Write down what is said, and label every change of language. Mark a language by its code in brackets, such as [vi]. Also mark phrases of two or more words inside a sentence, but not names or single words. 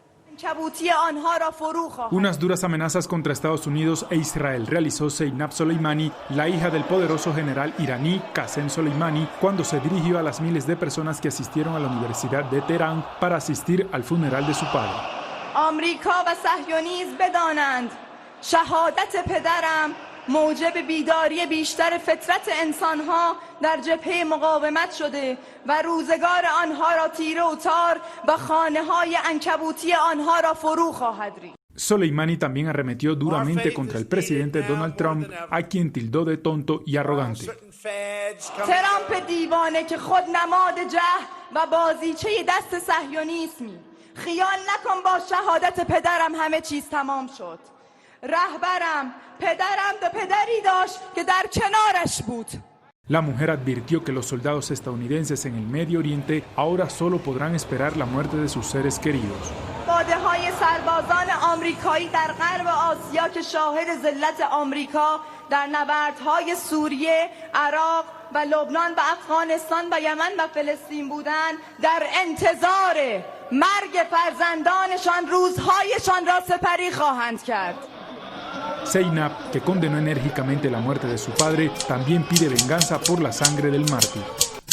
[es] Unas duras amenazas contra Estados Unidos e Israel realizó Zeinab Soleimani, la hija del poderoso general iraní Qasem Soleimani, cuando se dirigió a las miles de personas que asistieron a la Universidad de Teherán para asistir al funeral de su padre. [fa] موجب بیداری بیشتر فطرت انسانها در جبهه مقاومت شده و روزگار آنها را تیره و تار و خانه‌های عنکبوتی آنها را فرو خواهد ریخت. [es] Soleimani también arremetió duramente contra el presidente Donald Trump, a quien tildó de tonto y arrogante. [fa] ترامپ دیوانه که خود نماد جهل و بازیچه دست صهیونیسمی. خیال نکن با شهادت پدرم همه چیز تمام شد. رهبرم پدرم دو پدری داشت که در کنارش بود. [es] La mujer advirtió que los soldados estadounidenses en el Medio Oriente ahora solo podrán esperar la muerte de sus seres queridos. [fa] باده‌های سربازان آمریکایی در غرب آسیا که شاهد ذلت آمریکا در نبردهای سوریه، عراق و لبنان و افغانستان و یمن و فلسطین بودند، در انتظار مرگ فرزندانشان روزهایشان را سپری خواهند کرد. [es] Zeinab, que condenó enérgicamente la muerte de su padre, también pide venganza por la sangre del mártir.